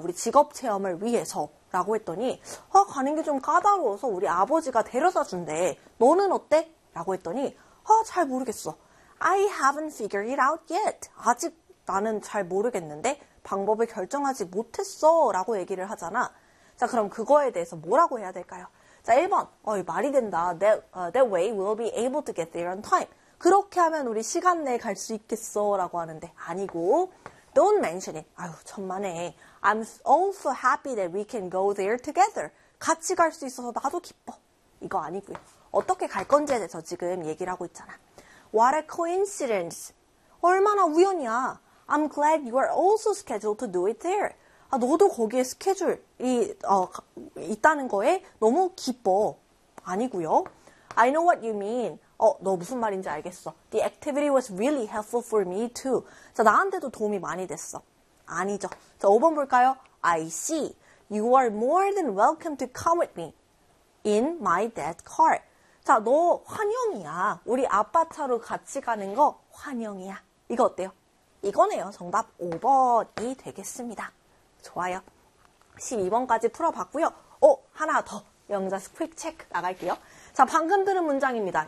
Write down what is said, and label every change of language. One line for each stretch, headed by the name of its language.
Korean: 우리 직업 체험을 위해서. 라고 했더니, 가는 게 좀 까다로워서 우리 아버지가 데려다 준대. 너는 어때? 라고 했더니, 잘 모르겠어.
English: I haven't figured it out yet.
Korean: 아직 나는 잘 모르겠는데 방법을 결정하지 못했어. 라고 얘기를 하잖아. 자, 그럼 그거에 대해서 뭐라고 해야 될까요? 자, 1번. 말이 된다.
English: That way we'll be able to get there on time.
Korean: 그렇게 하면 우리 시간 내에 갈 수 있겠어. 라고 하는데 아니고,
English: Don't mention it.
Korean: 아유, 천만에.
English: I'm also happy that we can go there together.
Korean: 같이 갈 수 있어서 나도 기뻐. 이거 아니고요. 어떻게 갈 건지에 대해서 지금 얘기를 하고 있잖아.
English: What a coincidence.
Korean: 얼마나 우연이야.
English: I'm glad you are also scheduled to do it there.
Korean: 아, 너도 거기에 스케줄이 있다는 거에 너무 기뻐. 아니고요.
English: I know what you mean.
Korean: 너 무슨 말인지 알겠어.
English: The activity was really helpful for me too.
Korean: 자, 나한테도 도움이 많이 됐어. 아니죠. 자, 5번 볼까요?
English: I see. You are more than welcome to come with me in my dad's car.
Korean: 자, 너 환영이야. 우리 아빠 차로 같이 가는 거 환영이야. 이거 어때요? 이거네요. 정답 5번이 되겠습니다. 좋아요. 12번까지 풀어봤고요. 하나 더. 영자스 퀵체크 나갈게요. 자, 방금 들은 문장입니다.